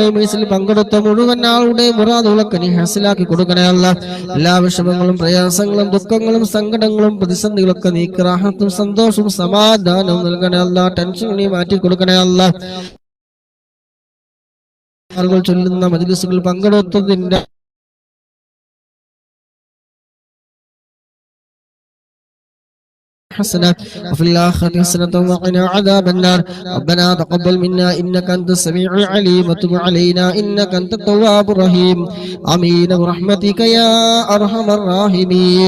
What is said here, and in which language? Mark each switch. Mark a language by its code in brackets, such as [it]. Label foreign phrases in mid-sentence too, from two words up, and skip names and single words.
[ml] മീസിൽ പങ്കെടുത്ത മുഴുവൻ ആളുടെ മുറാദുകളൊക്കെ നീ ഹാസിലാക്കി കൊടുക്കണേ അല്ലാഹ്. എല്ലാ വിഷമങ്ങളും പ്രയാസങ്ങളും ദുഃഖങ്ങളും സങ്കടങ്ങളും പ്രതിസന്ധികളൊക്കെ നീ റാഹത്തും സന്തോഷവും സമാധാനവും നൽകണേ അല്ലാഹ്. ടെൻഷൻ നീ മാറ്റി കൊടുക്കണേ അല്ലാഹ്. ആളുകൾ ചൊല്ലുന്ന മജ്ലിസുകൾ പങ്കെടുത്തതിന്റെ [ar] حسنة وفي الآخرة حسنة وقنا عذاب النار. ربنا تقبل منا إنك أنت السميع العليم وتب علينا إنك أنت التواب الرحيم. آمين برحمتك يا أرحم الراحمين.